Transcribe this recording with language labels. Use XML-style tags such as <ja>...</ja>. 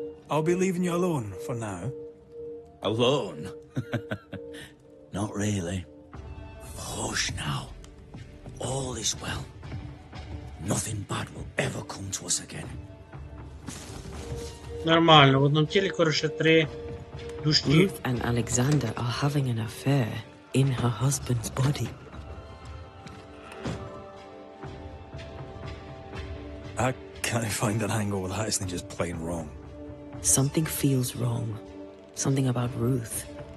<en>I'll be leaving you alone for now. Alone? Not really. Hush now. All is well. Nothing bad will ever come to us again.</en> <uk>Нормально, в одному тілі, коротше, 3 душі.</uk> <en>Ruth and Alexander are having an affair in her husband's body. I can't find an angle with that, isn't just plain wrong. Something feels wrong. Something about Ruth.</en>